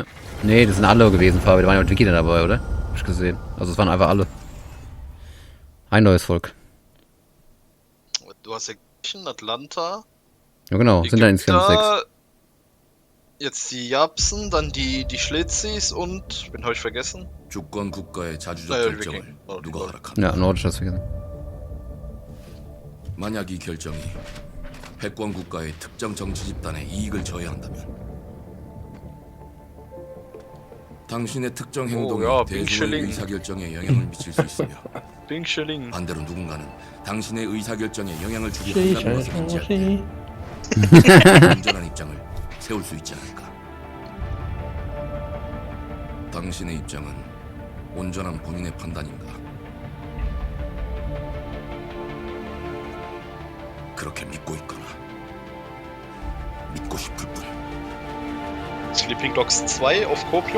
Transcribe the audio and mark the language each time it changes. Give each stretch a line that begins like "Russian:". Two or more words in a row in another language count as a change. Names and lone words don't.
German: Nee, das sind alle gewesen, Fabi. Da waren ja auch die Kinder dabei, oder? Hab ich gesehen. Also es waren einfach alle. Ein neues Volk. Du hast ja Griechen, Atlanta. Ja genau, sind da insgesamt 6. Jetzt die Japsen, dann die Schlitzis und... wen habe ich vergessen?
Korean: 주권 국가의 자주적 나야, 결정을 위king. 누가 허락한다.
German: Ja, Nordisch hast du vergessen.
Korean: 만약 이 결정이 패권 국가의 특정 정치 집단의 이익을 저해한다면 당신의 특정 행동이 대중의 의사결정에 영향을 미칠 수 있으며 반대로 누군가는 당신의 의사결정에 영향을 주기 한다는 것을 인지할 때 온전한 입장을 세울 수 있지 않을까. 당신의 입장은 온전한 본인의 판단인가? 그렇게 믿고 있거나 믿고 싶을 뿐.
German: Sleeping Dogs 2 auf Copium?